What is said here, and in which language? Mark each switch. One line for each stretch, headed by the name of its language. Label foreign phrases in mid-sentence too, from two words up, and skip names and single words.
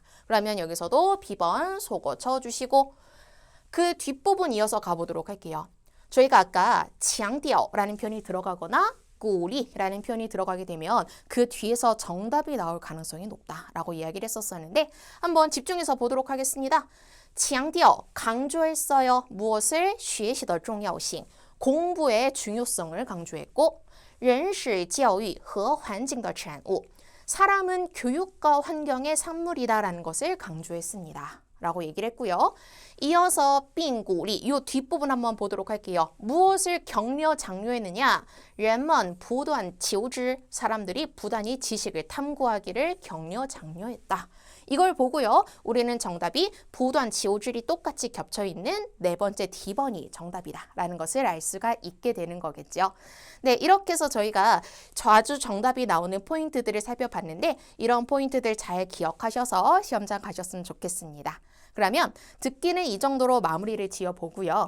Korean: 그러면 여기서도 B번 소거 쳐주시고 그 뒷부분 이어서 가보도록 할게요. 저희가 아까 强调 라는 표현이 들어가거나 鼓励 라는 표현이 들어가게 되면 그 뒤에서 정답이 나올 가능성이 높다라고 이야기를 했었었는데 한번 집중해서 보도록 하겠습니다. 强调 강조했어요. 무엇을?
Chinese: 学习的重要性
Korean: 공부의 중요성을 강조했고
Chinese: 人是教育和环境的产物
Korean: 사람은 교육과 환경의 산물이다라는 것을 강조했습니다. 라고 얘기를 했고요. 이어서
Chinese: 并鼓励
Korean: 이 뒷부분 한번 보도록 할게요. 무엇을 격려 장려했느냐?
Chinese: 人们不断求知
Korean: 사람들이 부단히 지식을 탐구하기를 격려 장려했다. 이걸 보고요. 우리는 정답이
Chinese: 不断求知
Korean: 이 똑같이 겹쳐있는 네 번째 D번이 정답이다 라는 것을 알 수가 있게 되는 거겠죠. 네, 이렇게 해서 저희가 자주 정답이 나오는 포인트들을 살펴봤는데 이런 포인트들 잘 기억하셔서 시험장 가셨으면 좋겠습니다. 그러면 듣기는 이 정도로 마무리를 지어보고요.